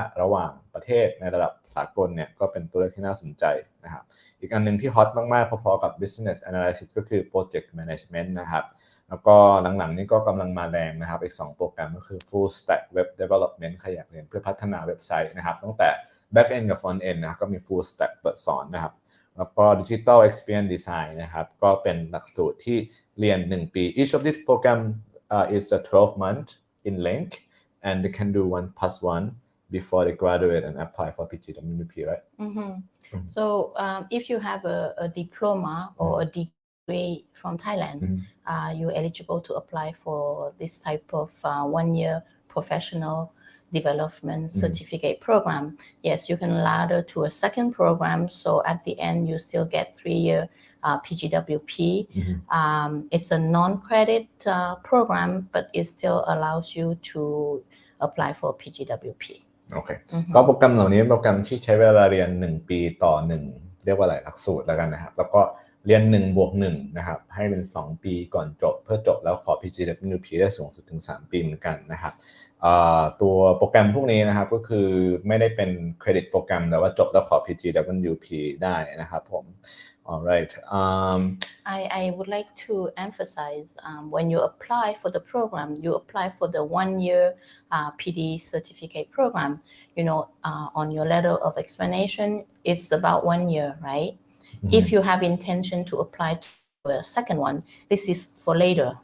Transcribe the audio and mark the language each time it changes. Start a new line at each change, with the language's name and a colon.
Thai: ระหว่างประเทศในระดับสากลเนี่ยก็เป็นตัวเลือกที่น่าสนใจนะครับอีกอันนึงที่ฮอตมากๆพอๆกับ business analysis ก็คือ project management นะครับแล้วก็หลังๆนี้ก็กำลังมาแรงนะครับอีก2โปรแกรมก็คือ full stack web development ใครอยากเรียนเพื่อพัฒนาเว็บไซต์นะครับตั้งแต่ back end กับ front end นะครับก็มี full stack เปิดสอนนะครับแล้วก็ digital experience design นะครับก็เป็นหลักสูตรที่เรียน1 ปี
English: each of these program is a 12 month in length and they can do 1+1 before they graduate and apply for PGWP, right? So if you have a diploma or a degree from Thailand, you're eligible to apply for this type of 1-year professional development certificate program. Yes, you can ladder to a second program. So at the end, you still get 3-year PGWP. It's a non-credit program, but it still allows you to apply for PGWP.
Thai: โอเคก็โปรแกรมเหล่านี้เป็นโปรแกรมที่ใช้เวลาเรียน1ปีต่อ1เรียกว่าอะไรหลักสูตรแล้วกันนะครับแล้วก็เรียน1+1นะครับให้เป็น2ปีก่อนจบเพื่อจบแล้วขอ PGWP ได้สูงสุดถึง3ปีเหมือนกันนะครับตัวโปรแกรมพวกนี้นะครับก็คือไม่ได้เป็นเครดิตโปรแกรมแต่ว่าจบแล้วขอ PGWP ได้นะครับผม
English: Alright. I would like to emphasize when you apply for the program, you apply for the 1-year PD certificate program. You know, on your letter of explanation, it's about 1 year, right? If you have intention to apply to a second one, this is for later.